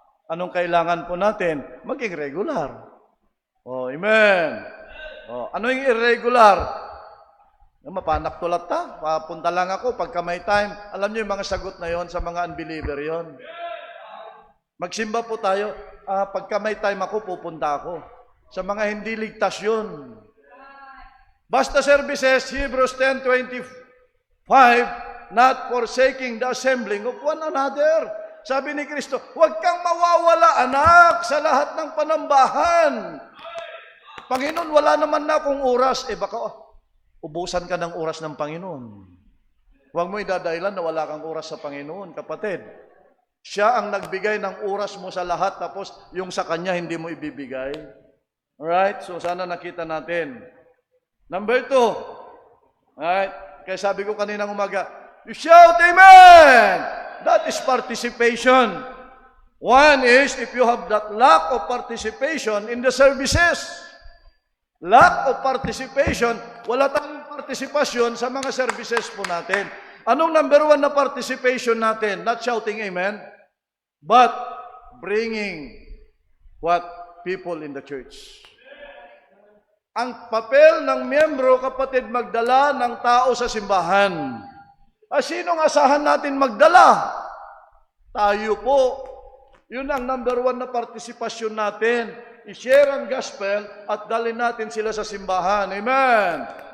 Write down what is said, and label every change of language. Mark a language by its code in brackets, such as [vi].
[tl] Anong kailangan po natin? Maging regular. Oh, amen. Oh, ano yung irregular? Mapanak tulat ta, papunta lang ako pagka may time. Alam niyo yung mga sagot na yon sa mga unbeliever yon. Magsimba po tayo, pagka may time ako, pupunta ako. Sa mga hindi ligtas yun. [en] Basta services, Hebrews 10:25, not forsaking the assembling of one another. [tl] Sabi ni Kristo, huwag kang mawawala, anak, sa lahat ng panambahan. Panginoon, wala naman na akong oras. Baka ubusan ka ng oras ng Panginoon. Huwag mo idadahilan na wala kang oras sa Panginoon, kapatid. Siya ang nagbigay ng oras mo sa lahat, tapos yung sa Kanya hindi mo ibibigay. Alright? So sana nakita natin. Number 2. Alright? Kaya sabi ko kaninang umaga, [en] you shout Amen! That is participation. One is, if you have that lack of participation in the services. Lack of participation, [tl] wala tayong partisipasyon sa mga services po natin. Anong number 1 na participation natin? [en] Not shouting amen, but bringing what? People in the church. [tl] Ang papel ng miyembro, kapatid, magdala ng tao sa simbahan. Sinong asahan natin magdala? Tayo po. Yun ang number 1 na partisipasyon natin. I-share ang gospel at dalhin natin sila sa simbahan. Amen.